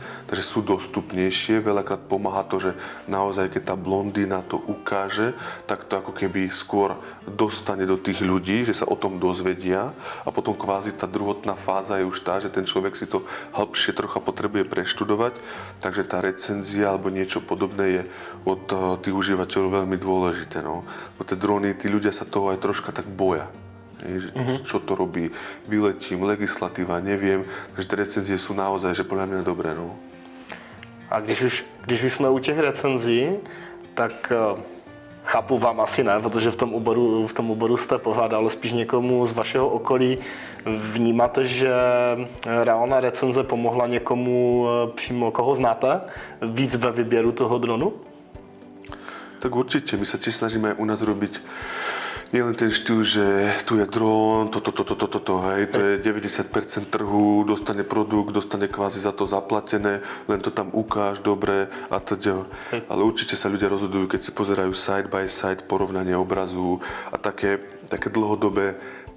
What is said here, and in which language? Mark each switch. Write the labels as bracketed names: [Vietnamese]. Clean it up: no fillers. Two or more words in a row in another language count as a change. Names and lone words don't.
[Slovak] Takže sú dostupnejšie, veľakrát pomáha to, že naozaj keď tá blondína to ukáže, tak to ako keby skôr dostane do tých ľudí, že sa o tom dozvedia a potom kvázi tá druhotná fáza je už tá, že ten človek si to hĺbšie trocha potrebuje preštudovať, takže tá recenzia alebo niečo podobné je od tých užívateľov veľmi dôležité, no. Bo tie drony, tí ľudia sa toho aj troška tak boja. Čo to robí, vyletím, legislatíva, neviem, takže tie recenzie sú naozaj, že podľa mňa dobré, no. [Czech] A když už jsme u těch recenzí, tak chápu vám asi ne, protože v tom oboru jste pořád, ale spíš někomu z vašeho okolí vnímáte, že reálná recenze pomohla někomu přímo, koho znáte, víc ve výběru toho dronu? [Slovak] Tak určite, my sa tiež snažíme aj u nás robiť nielen ten štýl, že tu je dron, hej, to je 90% trhu, dostane produkt, dostane kvázi za to zaplatené, len to tam ukáž, dobre a teda. Ale určite sa ľudia rozhodujú, keď si pozerajú [English] side by side, [Slovak] porovnanie obrazu a také dlhodobé testy.